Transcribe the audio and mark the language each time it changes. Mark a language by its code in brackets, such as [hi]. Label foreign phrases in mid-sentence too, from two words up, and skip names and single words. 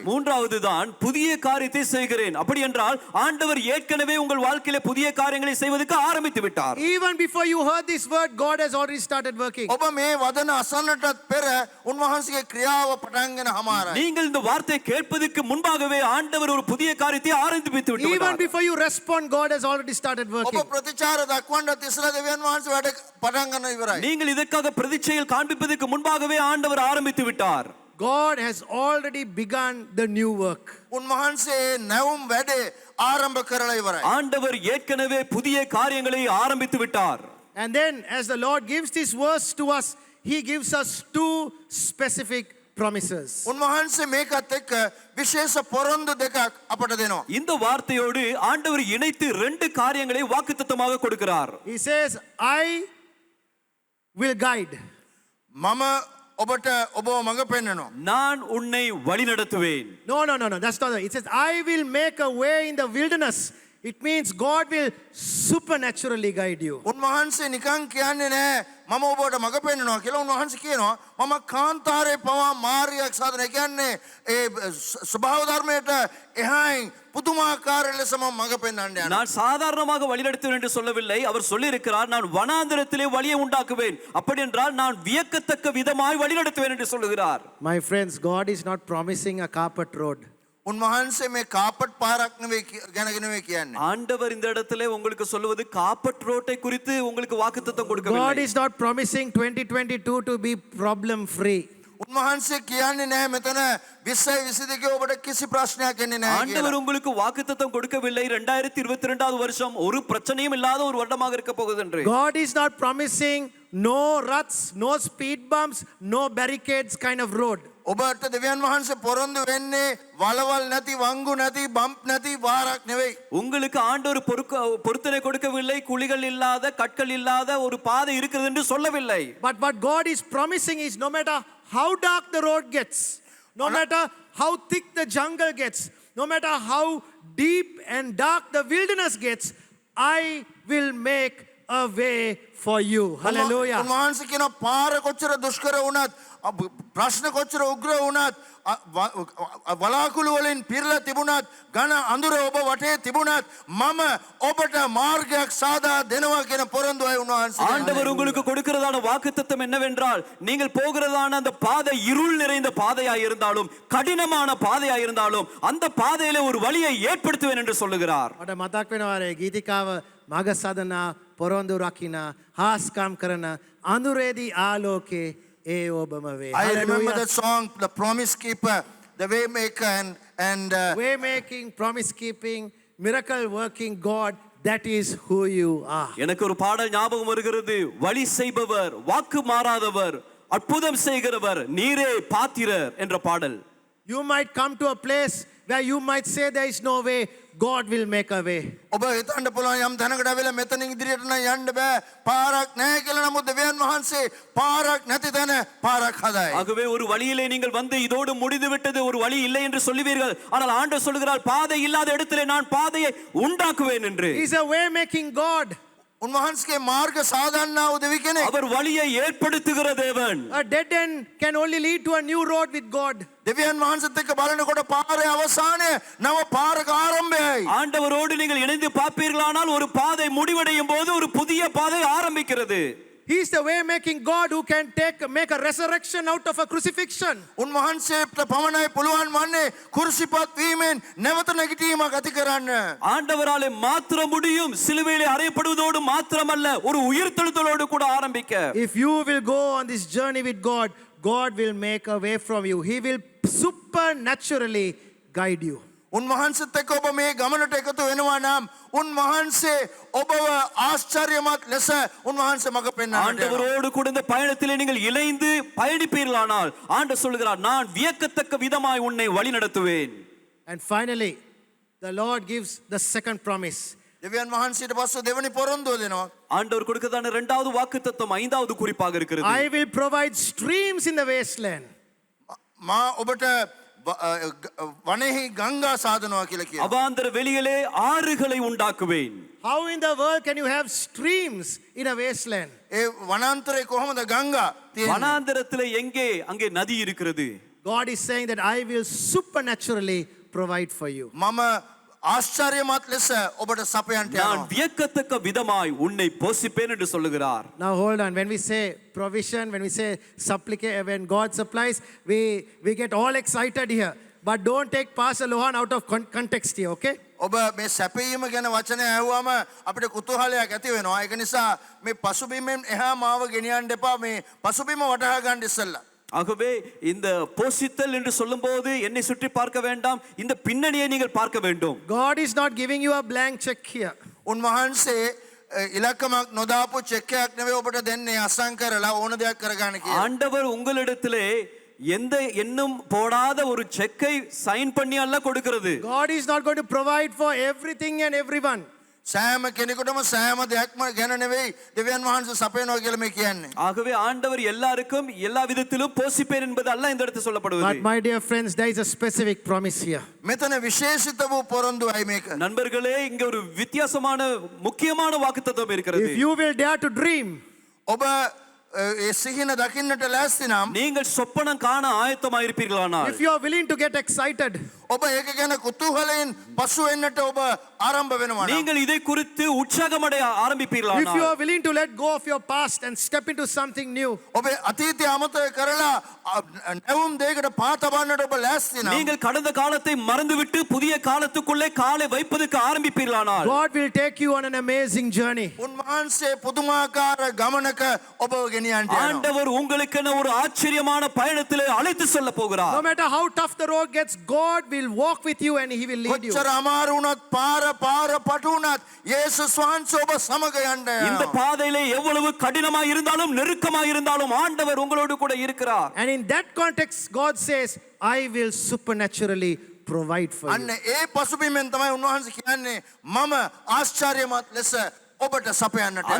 [ta] மூன்றாவது தான் புதிய காரியத்தை செய்கிறேன். அப்படி என்றால் ஆண்டவர் ஏற்கனவே உங்கள் வாழ்க்கையிலே புதிய காரியங்களை செய்வதற்கு ஆரம்பித்து விட்டார். [en] Even before you heard this word, God has already started working. [si] ඔබ මේ වදන අසන්නටත් පෙර උන්වහන්සේගේ ක්‍රියාව පටන්ගෙන හමාරයි. [ta] நீங்கள் இந்த வார்த்தையை கேட்பதற்கு முன்பாகவே ஆண்டவர் ஒரு புதிய காரியத்தை ஆரம்பித்து விட்டு [en] Even [ta] விட்டார். [en] before you respond, God has already started [si] ඔබ [en] working. [si] ප්‍රතිචාර දක්වන්නත් ඉස්සලා දෙවියන් වහන්සේ වැඩ පටන් ගන්න ඉවරයි. [ta] நீங்கள் இதற்காக பிரதிச்செயல் காண்பிப்பதற்கு முன்பாகவே ஆண்டவர் ஆரம்பித்து விட்டார். [en] God has already begun the new work. [si] උන්වහන්සේ නැවුම් වැඩේ ආරම්භ කරලා ඉවරයි. [ta] ஆண்டவர் ஏற்கனவே புதிய காரியங்களை ஆரம்பித்து விட்டார். [en] And then as the Lord gives this verse to us, He gives us two specific promises. [si] උන්වහන්සේ මේකත් එක්ක විශේෂ පොරොන්දු දෙකක් අපට දෙනවා. [ta] இந்த வார்த்தையோடு ஆண்டவர் இணைத்து 2 காரியங்களை வாக்குத்தத்தமாக கொடுக்கிறார். [en] He says, I will guide. [si] මම ඔබට ඔබව මඟ පෙන්වනවා. [ta] நான் உன்னை வழிநடத்துவேன். [en] No, that's not it. It says, I will make a way in the wilderness. It means God will supernaturally guide you. [si] උන්වහන්සේ නිකන් කියන්නේ නෑ මම ඔබට මඟ පෙන්වනවා කියලා. උන්වහන්සේ කියනවා මම කාන්තාරේ පවා මාර්ගයක් සාධන. ඒ කියන්නේ ඒ ස්වභාව ධර්මයට එහායින් පුදුමාකාර ලෙස මම මඟ පෙන්වන්න යනවා. [ta] நான் சாதாரணமாக வழிநடத்துவேன் என்று சொல்லவில்லை. அவர் சொல்லியிருக்கிறார், நான் வனாந்திரத்திலே வழியை உண்டாக்குவேன். அப்படி என்றால் நான் வியக்கத்தக்க விதமாய் வழிநடத்துவேன் என்று சொல்லுகிறார். [en] My friends, God is not promising a carpet road. [si] උන්වහන්සේ මේ කාපට් පාරක් නෙවෙයි ගැනගෙන නෙවෙයි කියන්නේ. [ta] ஆண்டவர் இந்த இடத்துல உங்களுக்கு சொல்லுவது [en] carpet road [ta] குறித்து உங்களுக்கு வாக்குத்தத்தம் [en] God [ta] கொடுக்கவில்லை. [en] is not promising 2022 to be problem free. [si] උන්වහන්සේ කියන්නේ නැහැ මෙතන 2022 ඔබට කිසි ප්‍රශ්නයක් එන්නේ නැහැ [ta] ஆண்டவர் [si] කියලා. [ta] உங்களுக்கு வாக்குத்தத்தம் கொடுக்கவில்லை 2022வது வருஷம் ஒரு பிரச்சனையும் இல்லாத ஒரு வருடமாக இருக்க போகுது என்று. [en] God is not promising no ruts, no speed bumps, no barricades kind of road. [si] ඔබට දෙවියන් වහන්සේ පොරොන්දු වෙන්නේ වලවල් නැති වංගු නැති බම්ප් නැති වාරක් නෙවෙයි. [ta] உங்களுக்கு ஆண்டவர் பொருத்தனை கொடுக்கவில்லை, குழிகள் இல்லாத கற்கள் இல்லாத ஒரு பாதை இருக்கிறது என்று சொல்லவில்லை. [en] But what God is promising is no matter how dark the road gets, no matter how thick the jungle gets, no matter how deep and dark the wilderness gets, I will make a way for you. Hallelujah. [si] උන්වහන්සේ කියන පාර කොච්චර දුෂ්කර වුණත් ප්‍රශ්න කොච්චර උග්‍ර වුණත් වලාකුළු වලින් පිරලා තිබුණත් ඝන අඳුර ඔබ වටේ තිබුණත් මම ඔබට මාර්ගයක් සාදා දෙනවා කියන පොරොන්දුවයි උන්වහන්සේ. [ta] ஆண்டவர் உங்களுக்கு கொடுக்கிறதான வாக்குத்தத்தம் என்னவென்றால் நீங்கள் போகிறதான அந்த பாதை இருள் நிறைந்த பாதையாய் இருந்தாலும் கடினமான பாதையாய் இருந்தாலும் அந்த பாதையில ஒரு வழியை ஏற்படுத்துவேன் என்று சொல்லுகிறார். [si] මට මතක් වෙනවා අර ගීතිකාව මග සදනා පොරොන්දු රකින්න හාස්කම් කරන අඳුරේදී ආලෝකේ ඒ ඔබම වේ. [en] I remember that song, The Promise Keeper, The Way Maker and way making, promise keeping, miracle working God, that is who you are. [ta] எனக்கு ஒரு பாடல் ஞாபகம் வருகிறது. வழி செய்பவர், வாக்கு மாறாதவர், அற்புதம் செய்கிறவர், நீரே பாத்திரர் என்ற பாடல். [en] You might come to a place where you might say there is no way, God will make a way. [si] ඔබ හිතන්න පුළුවන් යම් තැනකට ඇවිල්ලා මෙතනින් ඉදිරියට නම් යන්න බෑ පාරක් නැහැ කියලා. නමුත් දෙවියන් වහන්සේ පාරක් නැති තැන පාරක් හදායි. [ta] ஆகவே ஒரு வழியிலே நீங்கள் வந்து இதோடு முடிந்து விட்டது, ஒரு வழி இல்லை என்று சொல்லுவீர்கள். ஆனால் ஆண்டவர் சொல்லுகிறார் பாதை இல்லாத இடத்திலே நான் பாதையை உண்டாக்குவேன் என்று. [en] He's a way making God. [si] උන්වහන්සේගේ මාර්ග සාදන්නා වූ දෙවි කෙනෙක්. [ta] அவர் வழியை ஏற்படுத்துகிற தேவன். [en] A dead end can only lead to a new road with God. [si] දෙවියන් වහන්සේත් එක්ක බලනකොට පාරේ අවසානය නව පාරක ආරම්භයයි. [ta] ஆண்டவரோடு நீங்கள் இணைந்து பார்ப்பீர்களானால் ஒரு பாதை முடிவடையும் போது ஒரு புதிய பாதை ஆரம்பிக்கிறது. [en] He's the way making God who can make a resurrection out of a crucifixion. [si] උන්වහන්සේට පමණයි පුළුවන් වන්නේ කුරුසිපත් වීමෙන් නැවත නැගිටීමක් ඇති කරන්න. [ta] ஆண்டவராலே மாத்திர முடியும். சிலுவையிலே அறையப்படுவதோடு மாத்திரமல்ல, ஒரு உயிர்த்தெழுதலோடு கூட ஆரம்பிக்க. [en] If you will go on this journey with God, God will make a way from you. He will supernaturally guide you. [si] උන්වහන්සේත් එක්ක ඔබ මේ ගමනට එකතු වෙනවා නම් උන්වහන්සේ ඔබව ආශ්චර්යමත් ලෙස උන්වහන්සේ මඟ පෙන්වන්නට. [ta] ஆண்டவரோடு கூட இந்த பயணத்திலே நீங்கள் இணைந்து பயணிப்பீர்களானால் ஆண்டவர் சொல்கிறார், நான் வியக்கத்தக்க விதமாய் உன்னை வழி நடத்துவேன். [en] And finally, the Lord gives the second promise. [si] දෙවියන් වහන්සේට පස්සේ දෙවෙනි පොරොන්දුව දෙනවා. [ta] ஆண்டவர் கொடுக்கதான இரண்டாவது வாக்குத்தத்தம் ஐந்தாவது குறிப்பாக இருக்கிறது. [en] I will provide streams in the wasteland. [si] මා ඔබට වනේහි ගංගා සාදනවා කියලා කියනවා. [ta] அவாந்தர வெளியிலே ஆறுகளை உண்டாக்குவேன். [en] How in the world can you have streams in a wasteland? [si] ඒ වනාන්තරේ කොහොමද ගංගා තියෙන්නේ? [ta] வனாந்தரத்திலே எங்கே அங்கே நதி இருக்கிறது. [en] God is saying that I will supernaturally provide for you. [si] මම ආශ්චර්යමත් ලෙස ඔබට සපයන්ට [ta] நான் [si] යනවා. [ta] வியக்கத்தக்க விதமாய் உன்னை போஷிப்பேன் என்று சொல்லுகிறார். [en] Now hold on. When we say provision, when we say supplicate, when God supplies, we get all excited here. But don't take Pastor Lohan out of context here, okay? [si] ඔබ මේ සැපීම ගැන වචනය ඇහුවම අපිට කුතුහලයක් ඇති වෙනවා. ඒක නිසා මේ පසුබිමෙන් එහා මාව ගෙනියන්න එපා. මේ පසුබිම වටහා ගන්න ඉස්සෙල්ලා. [ta] ஆகவே இந்த போஷித்தல் என்று சொல்லும்போது என்னை சுற்றி பார்க்க வேண்டாம், இந்த பின்னணியை நீங்கள் பார்க்க வேண்டும். [en] God is not giving you a blank check here. [si] උන්වහන්සේ ඉලක්කමක් නොදාපු චෙක් එකක් නෙවෙයි ඔබට දෙන්නේ අසං කරලා ඕන දෙයක් කරගන්න කියලා. [ta] ஆண்டவர் உங்களிடத்திலே எந்த எண்ணும் போடாத ஒரு செக்கை சைன் பண்ணி அல்ல கொடுக்கிறது. [en] God is not going to provide for everything and everyone. [si] සෑම කෙනෙකුටම සෑම දෙයක්ම ගැන නෙවෙයි දෙවියන් වහන්සේ සපයනවා කියලා මේ කියන්නේ. [ta] ஆகவே ஆண்டவர் எல்லாருக்கும் எல்லா விதத்திலும் போஷிப்பேன் என்பது அல்ல இந்த இடத்தில் [en] But [ta] சொல்லப்படுவது. [en] my dear friends, there is a specific promise here. [si] මෙතන විශේෂිත වූ පොරොන්දුවයි මේක. [ta] நண்பர்களே, இங்க ஒரு வித்தியாசமான முக்கியமான வாக்குத்தத்தம் இருக்கிறது. [en] If you will dare to dream, [si] ඔබ ඒ සිහින දකින්නට ලෑස්ති නම් [ta] நீங்கள் சொப்பனம் காண ஆயத்தமாயிருப்பீர்களானால் [en] if you are willing to get excited, [si] ඔබ ඒක ගැන කුතුහලයෙන් පසු වෙන්නට ඔබ ආරම්භ වෙනවා නම් [ta] நீங்கள் இதை குறித்து உற்சாகமடைய [en] if you [ta] ஆரம்பிப்பீர்களானால் [en] are willing to let go of your past and step into something new, [si] ඔබේ අතීතය අමතක කරලා නැවුම් දෙයකට පා තබන්නට ඔබ ලෑස්ති නම් [ta] நீங்கள் கடந்த காலத்தை மறந்துவிட்டு புதிய காலத்துக்குள்ளே காலை வைப்பதற்கு ஆரம்பிப்பீர்களானால் [en] God will take you on an amazing journey. [si] උන්වහන්සේ පුදුමාකාර ගමනක ඔබ ගෙනියන්නට යනවා. [ta] ஆண்டவர் உங்களுக்கென ஒரு ஆச்சரியமான பயணத்திலே அழைத்து செல்ல போகிறார். [en] No matter how tough the road gets, God will walk with you and He will lead you. [si] කොච්චර අමාරු වුණත් පාර පටු වුණත් යේසුස් වහන්සේ ඔබ සමග යන්න [ta] இந்த [si] යනවා. [ta] பாதையிலே எவ்வளவு கடினமாய் இருந்தாலும் நெருக்கமாய் இருந்தாலும் ஆண்டவர் உங்களோடு கூட இருக்கிறார். [en] And in that context, God says, I will supernaturally provide for [si] අන්න [en] you. [si] ඒ පසුබිමෙන් තමයි උන්වහන්සේ කියන්නේ මම ආශ්චර්යමත් ලෙස ඔබට සපයන්නට යනවා.